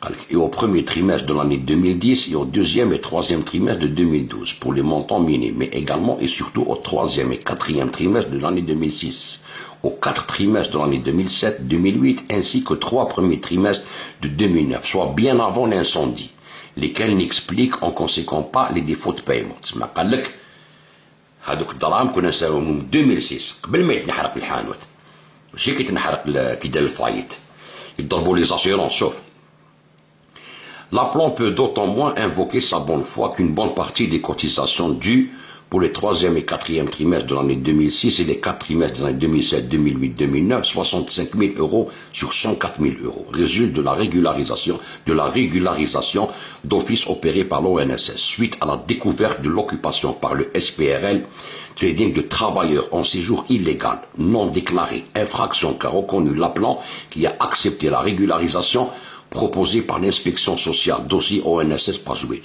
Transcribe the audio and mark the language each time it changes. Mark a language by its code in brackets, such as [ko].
[fr] et au premier trimestre de l'année 2010 et au 2e et 3e trimestre de 2012 pour les montants minimes, mais également et surtout au 3e et 4e trimestre de l'année 2006, aux 4 trimestres de l'année 2007, 2008 ainsi qu'aux 3 premiers trimestres de 2009, soit bien avant l'incendie, lesquels n'expliquent en conséquent pas les défauts de paiement. [ar] تسمى قال لك هذوك الدراهم كنا نساويهم من 2006 قبل ما يتنحرق الحانوت، ماشي كي تنحرق كي دار الفايت يضربوا لي زاسيرونس. [fr] شوف l'appelant peut d'autant moins invoquer sa bonne foi qu'une bonne partie des cotisations dues pour les 3e et 4e trimestres de l'année 2006 et les 4 trimestres de l'année 2007, 2008, 2009, 65 000 euros sur 104 000 euros. Résulte de la régularisation d'office opérée par l'ONSS suite à la découverte de l'occupation par le SPRL trading de travailleurs en séjour illégal, non déclaré, infraction qu'a reconnu l'appelant qui a accepté la régularisation proposée par l'inspection sociale, dossier ONSS page 8.